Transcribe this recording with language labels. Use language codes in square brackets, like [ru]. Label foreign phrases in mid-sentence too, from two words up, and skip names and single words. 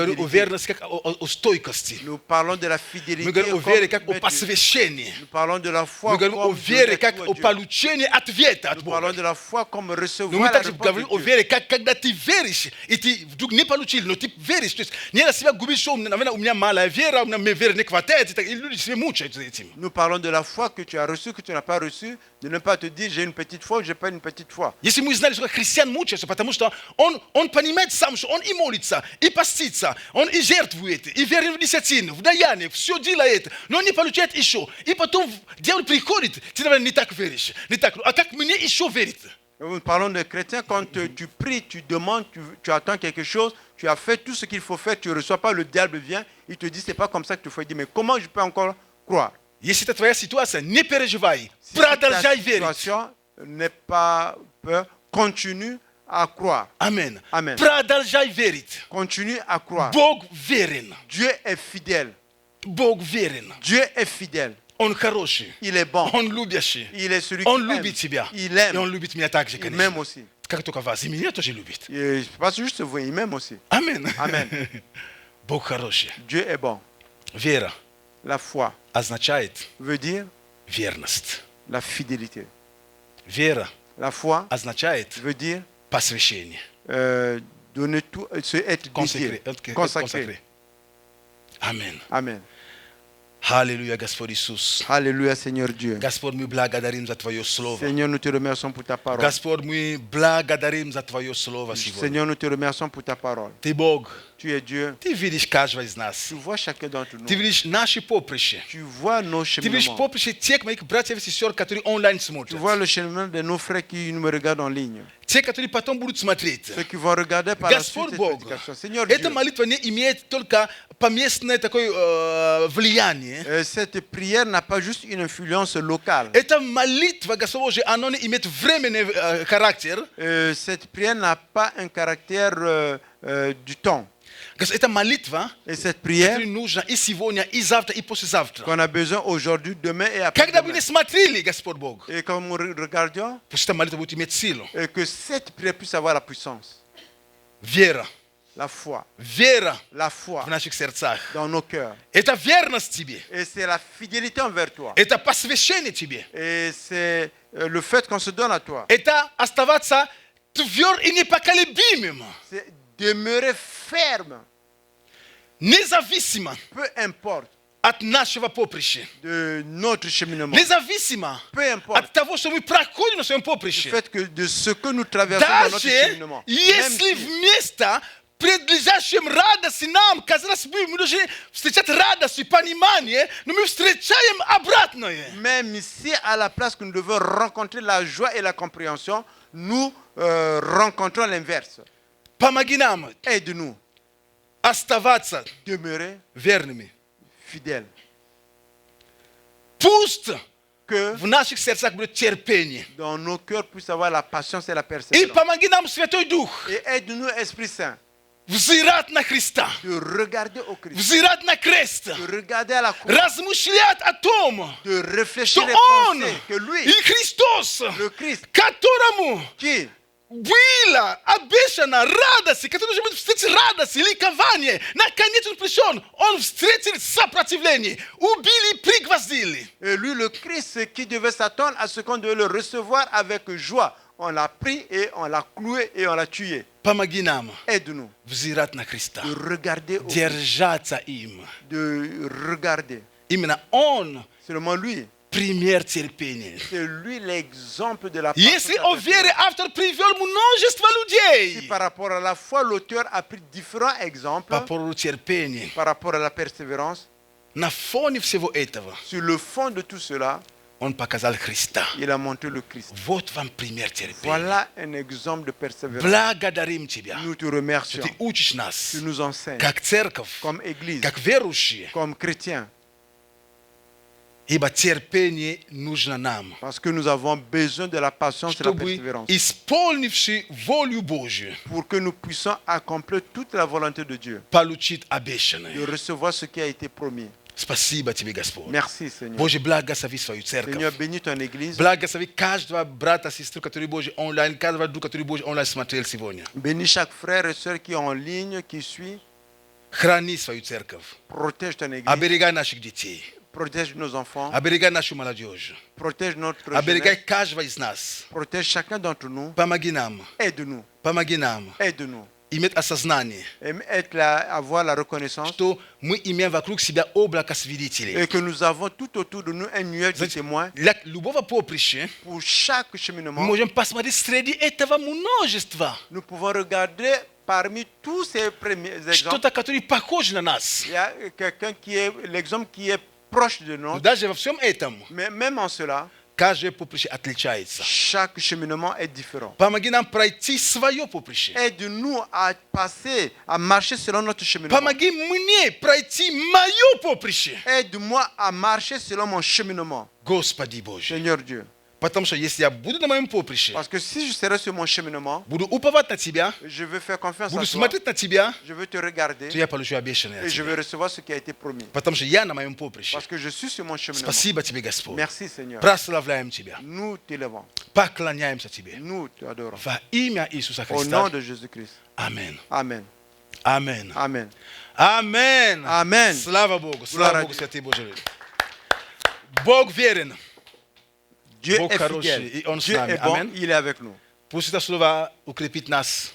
[ru] Мы говорим о [fr] fidélité. [ru] верности как о стойкости. [fr] Nous parlons de la [ru] Мы [fr] fidélité [ru] говорим о [fr] comme [ru] вере как о [fr] mettre- [ru] посвящении. [fr] Nous parlons de la foi [ru] Мы говорим о [fr] comme [ru] вере [fr] donner [ru] как [fr] tout à [ru] о [fr] Dieu. [ru] получении ответа от [fr] Nous parlons [ru] Бога. [fr] de la foi comme [ru] Но мы [fr] recevoir la [ru] также [fr] réponse [ru] говорим [fr] de [ru] о [fr] Dieu. [ru] вере, как когда ты веришь, и ты вдруг не получил, но ты веришь. То есть не на себя губишь, что, наверное, у меня малая вера, у меня веры не хватает, и люди себя мучаются этим. [fr] Nous parlons de la foi que tu as reçue, que tu n'as pas reçue, de ne pas te dire j'ai une petite foi ou j'ai pas une petite foi. [ru] Если мы знали, что христиан мучается, потому что он понимает сам, что он и молится, и постится, он и жертвует, и верит в десятину, в даяние, все делает, но не получает еще. И потом дьявол приходит, ты, наверное, не так веришь, не так. А как мне еще верить? [fr] Nous parlons de chrétiens, quand tu pries, tu demandes, tu attends quelque chose, tu as fait tout ce qu'il faut faire, tu ne reçois pas, le diable vient, il te dit c'est pas comme ça que tu faut dire, mais comment je peux encore croire? [ru] Если это твоя ситуация, не переживай, [fr] Si ta [ru] продолжай верить. [fr] situation n'est pas peur, continue à croire. Amen. Amen. [ru] Продолжай верить. [fr] Continue à croire. [ru] Бог верен. [fr] Dieu est fidèle. [ru] Бог верен. [fr] Dieu est fidèle. [ru] Он хороший. [fr] Il est bon. [ru] Он любящий. [fr] Il est celui [ru] Он [fr] qui aime. [ru] любит тебя. [fr] Il [ru] И он [fr] aime. [ru] любит меня также, [fr] Il [ru] конечно. [fr] m'aime aussi. [ru] Как только вас. И меня тоже любит. [fr] Et c'est pas juste vous, il m'aime aussi. [ru] Амен. [fr] Amen. [ru] Бог хороший. [fr] Dieu est bon. [ru] Вера [fr] La foi [ru] означает [fr] veut dire [ru] верность. [fr] la fidélité. [ru] Вера [fr] La foi [ru] означает [fr] veut dire [ru] посвящение. [fr] donner tout, être dédié, consacré. [ru] Амен. [fr] Amen. [ru] Аллилуйя, Господь Иисус. [fr] Alléluia, Seigneur Dieu. [ru] Господь, мы благодарим за Твое Слово. [fr] Seigneur, nous te remercions pour ta parole. [ru] Господь, мы благодарим за Твое Слово сегодня. [fr] Seigneur, nous te remercions pour ta parole. [ru] Ты Бог. [fr] Tu es Dieu. [ru] Ты видишь каждого из нас. [fr] Tu vois chacun d'entre nous. [ru] Ты видишь наши поприща. [fr] Tu vois nos [ru] Ты видишь [fr] cheminements. [ru] поприще тех моих братьев и сестер, которые онлайн [fr] Tu [ru] смотрят. [fr] vois le cheminement de nos frères qui nous regardent en ligne. [ru] Те, которые потом будут смотреть. [fr] Ceux qui vont regarder par la suite [ru] Господь [fr] cette [ru] Бог, [fr] prédication. Seigneur [ru] эта [fr] Dieu, [ru] молитва не имеет только поместное такое влияние. [fr] cette prière n'a pas juste une influence locale. [ru] Эта молитва, Господь Божий, она не имеет временный характер. [fr] Cette prière n'a pas un caractère du temps. [ru] Это молитва, [fr] Et cette prière [ru] которая нужна и сегодня, и завтра, и послезавтра. [fr] qu'on a besoin aujourd'hui, demain et [ru] Когда бы [fr] après-demain. [ru] не смотрели, Господь Бог, [fr] Et quand nous regardions, [ru] пусть эта молитва будет иметь силу. [fr] et que cette prière puisse avoir la puissance, [ru] Вера. [fr] la foi [ru] в наших сердцах. [fr] dans nos cœurs. [ru] Это верность тебе. [fr] Et c'est la fidélité envers toi. [ru] Это посвящение тебе. [fr] Et c'est le fait qu'on se donne à toi. [ru] Это оставаться тверд и непоколебимым. [fr] C'est demeurer ferme, [ru] Независимо [fr] peu importe [ru] от нашего поприща. [fr] de notre cheminement. [ru] Независимо [fr] Peu importe [ru] от того, что мы проходим на своем [fr] du [ru] поприще. [fr] fait que de ce que nous traversons dans notre [ru] Даже [fr] cheminement. Même [ru] если [fr] si- [ru] вместо предлежащем радости нам, казалось бы, мы должны встречать радость и понимание, но мы встречаем обратное. [fr] Même si à la place que nous devons rencontrer la joie et la compréhension, nous rencontrons l'inverse. [ru] Помоги нам [fr] Aide-nous, [ru] оставаться [fr] demeurer [ru] верными. [fr] fidèles. [ru] Пусть [fr] Que [ru] в наших сердцах будет терпение. [fr] dans nos cœurs puisse avoir la patience et la [ru] И [fr] persévérance. [ru] помоги нам, Святой Дух, [fr] Et aide-nous, Esprit Saint, [ru] взирать на Христа, [fr] de regarder au Christ, [ru] взирать на крест, [fr] de regarder à la croix, [ru] размышлять о том, [fr] de réfléchir [ru] что [fr] et [ru] Он [fr] penser que lui, [ru] и Христос, [fr] le Christ, [ru] которому [fr] qui [ru] была обещана радость, который должен быть встретить радость и ликование, наконец он пришел, он встретил сопротивление, убили и пригвоздили. [fr] et lui, le Christ, qui devait s'attendre à ce qu'on devait le recevoir avec joie. On l'a pris et on l'a cloué et on l'a tué. [ru] Помоги нам [fr] Aide-nous [ru] взирать на Христа, [fr] de regarder, [ru] держаться им. [fr] de regarder. [ru] Именно Он [fr] Seulement lui, [ru] пример терпения. [fr] c'est lui l'exemple de la [ru] Если [fr] patience. [ru] о вере автор привел множество [fr] Si [ru] людей, [fr] par rapport à la foi, l'auteur a pris différents exemples [ru] по поводу терпения, [fr] par rapport à la persévérance, [ru] на фоне всего этого [fr] sur le fond de tout cela, [ru] он показал Христа. [fr] il a montré le Christ. [ru] Вот вам пример терпения. [fr] Voilà un exemple de persévérance. [ru] Благодарим Тебя, [fr] Nous te [ru] что [fr] remercions. [ru] Ты учишь нас, [fr] Tu nous enseignes [ru] как церковь, [fr] comme Église, [ru] как верующие, [fr] comme chrétiens, [ru] ибо терпение нужно нам, [fr] parce que nous avons besoin de la patience et de la [ru] чтобы, [fr] persévérance [ru] исполнивши волю Божью, [fr] pour que nous puissions accomplir toute la volonté de Dieu, [ru] получить [fr] de [ru] обещанное. [fr] recevoir ce qui a été promis. [ru] Спасибо Тебе, Господь. [fr] Merci Seigneur. [ru] Боже, благослови свою церковь. [fr] Seigneur, bénis ton Église. [ru] Благослови каждого брата, сестры, который Божий онлайн, каждого друга, который Божий онлайн смотрел сегодня. [fr] Bénis chaque frère et sœur qui est en ligne, qui suit. [ru] Храни свою церковь. [fr] Protège ton Église. [ru] Оберегай наших детей. [fr] Protège nos enfants. [ru] Оберегай нашу молодежь. [fr] Protège notre [ru] Оберегай [fr] jeunesse. [ru] каждого из нас. [fr] Protège chacun d'entre nous. [ru] Помоги нам. [fr] Aide-nous. [ru] Помоги нам [fr] Aide-nous. [ru] иметь осознание, [fr] Et être là, avoir la reconnaissance. [ru] что мы имеем вокруг себя облако свидетелей. [fr] Et que nous avons tout autour de nous un nuage de témoins. [ru] Для любого поприща [fr] Pour chaque [ru] мы [fr] cheminement, [ru] можем посмотреть среди этого множества [fr] nous pouvons regarder parmi tous ces premiers exemples. [ru] что-то, которое похоже на нас. [fr] Il y a quelqu'un qui est l'exemple qui est proche de [ru] Но [fr] nous. [ru] даже во всем этом [fr] Mais même en cela, [ru] каждое поприще отличается. [fr] chaque cheminement est différent. [ru] Помоги нам пройти свое поприще. [fr] Aide-nous à passer, à marcher selon notre cheminement. [ru] Помоги мне пройти мое поприще. [fr] Aide-moi à marcher selon mon cheminement, [ru] Господи Боже. [fr] Seigneur Dieu. [ru] Потому что если я буду на моем поприще, [fr] Parce que si je serai sur mon cheminement, [ru] буду уповать на Тебя, [fr] je veux faire confiance [ru] буду [fr] à toi, [ru] смотреть на Тебя, [fr] je veux te regarder [ru] то я получу обещанное [fr] et [ru] от [fr] je [ru] Тебя. [fr] veux recevoir ce qui a été promis. [ru] Потому что я на моем поприще. [fr] Parce que je suis sur mon cheminement. [ru] Спасибо Тебе, Господь. [fr] Merci Seigneur. [ru] Прославляем Тебя. [fr] Nous t'élevons. [ru] Поклоняемся Тебе. [fr] Nous t'adorons. [ru] Во имя Иисуса [fr] Au nom [ru] Христа. [fr] de Jésus-Christ. [ru] Аминь. [fr] Amen. [ru] Аминь. [fr] Amen. [ru] Аминь. [fr] Amen. [ru] Слава Богу. [fr] Gloire [ru] Слава [fr] à [ru] Богу, [fr] Dieu. [ru] Святый Божий. Бог верен. [fr] Dieu [ru] Бог [fr] est [ru] хороший, [fr] fidèle. [ru] и Он с [fr] Dieu [ru] нами. [fr] est bon, Amen. il est avec nous. [ru] Пусть это слово укрепит нас.